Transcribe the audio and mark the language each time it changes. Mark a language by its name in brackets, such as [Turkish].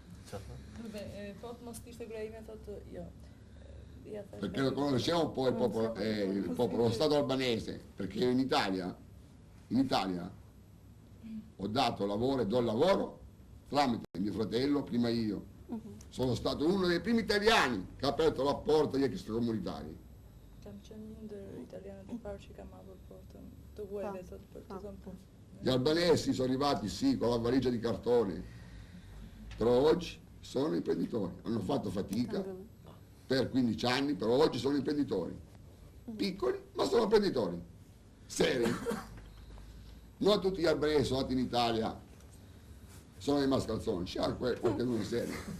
[Albanian] Vabbè, po të mos ishte gra ime, thotë jo. [Italian] Perché non conosciamo un po' il popolo, lo Stato albanese, perché in Italia ho dato lavoro e do lavoro tramite mio fratello, prima io. Sono stato uno dei primi italiani che ha aperto la porta agli extracomunitari. [Albanian] Kam qenë një ndër italianët e parë që kam hapur portën të huajve, thotë, për të dhënë punë. [Italian] Gli albanesi sono arrivati sì con la valigia di cartone, però oggi sono imprenditori, hanno fatto fatica per 15 anni, però oggi sono imprenditori. Piccoli, ma sono imprenditori. Seri. Non tutti gli albanesi sono nati in Italia, sono dei mascalzoni, c'è qualcuno serio.